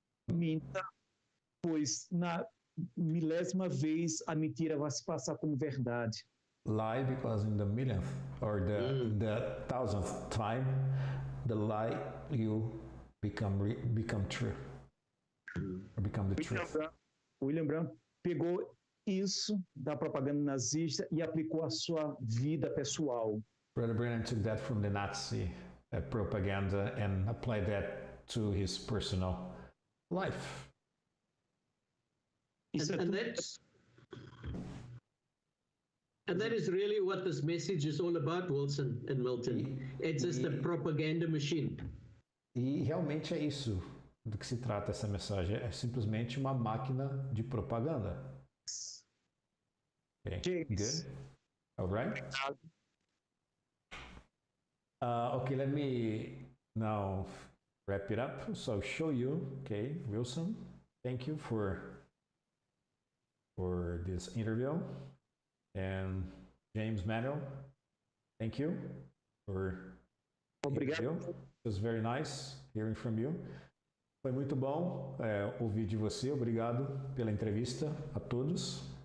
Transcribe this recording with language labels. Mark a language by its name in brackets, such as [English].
[Portuguese] minta, pois na milésima vez a mentira vai se passar como verdade. [English] lie because in the millionth or the thousandth time, the lie you become true or become the truth. [Portuguese] William Branham pegou isso da propaganda nazista e aplicou à sua vida pessoal. [English] Brother Branham took that from the Nazi propaganda and applied that to his personal life. [Portuguese] Isso [English] And that is really what this message is all about, Wilson and Milton. It's just a propaganda machine. [Portuguese] E realmente é isso do que se trata essa mensagem. É simplesmente uma máquina de propaganda. [English] Okay, James. good. All right. Okay, let me now wrap it up. So show you, okay, Wilson, thank you for this interview. And James Manuel, thank you for [Portuguese] Obrigado. [English] It was very nice hearing from you. [Portuguese] Foi muito bom ouvir de você. Obrigado pela entrevista a todos.